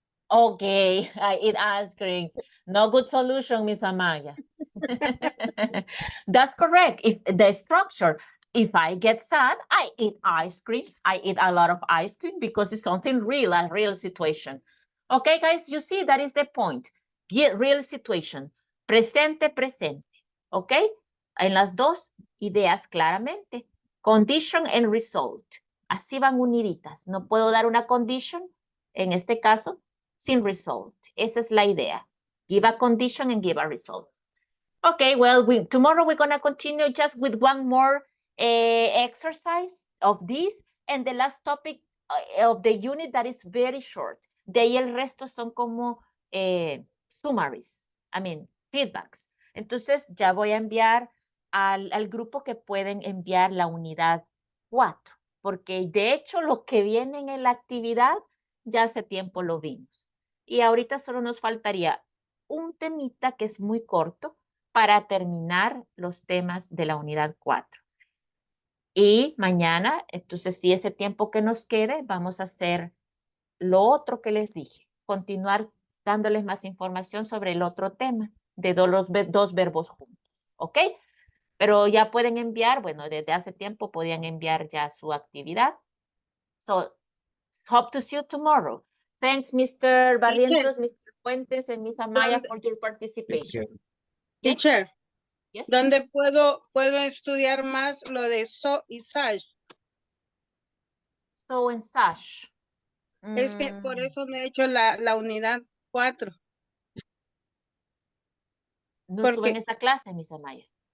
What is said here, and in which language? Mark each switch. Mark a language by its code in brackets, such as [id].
[en] Okay, I eat ice cream. No good solution, Miss Amaya. That's correct. If the structure, If I get sad, I eat ice cream. I eat a lot of ice cream because it's something real, a real situation. Okay, guys, you see, that is the point. Get real situation. [es] Presente, presente. [en] Okay? [es] En las dos ideas claramente. [en] Condition and result. [es] Así van uniditas. No puedo dar una condition, en este caso, sin result. Esa es la idea. [en] Give a condition and give a result. Okay, well, tomorrow we're going to continue just with one more exercise of this, and the last topic of the unit that is very short. [es] De ahí el resto son como [en] summaries, I mean, feedbacks. [es] Entonces ya voy a enviar al grupo que pueden enviar la unidad 4, porque de hecho lo que viene en la actividad ya hace tiempo lo vimos. Y ahorita solo nos faltaría un temita que es muy corto para terminar los temas de la unidad 4. Y mañana, entonces, si ese tiempo que nos quede, vamos a hacer lo otro que les dije, continuar dándoles más información sobre el otro tema de los dos verbos juntos, ¿ok? Pero ya pueden enviar, bueno, desde hace tiempo podían enviar ya su actividad. [en] So, hope to see you tomorrow. Thanks, Mr. Barrientos, Mr. Fuentes, and Ms. Amaya for your participation. Yes. Teacher, Yes. [es] ¿dónde puedo estudiar más lo de so y sash? [en] So and such. [es] Es que por eso no he hecho la unidad 4. No estuve en Porque esa clase, Miss Amaya.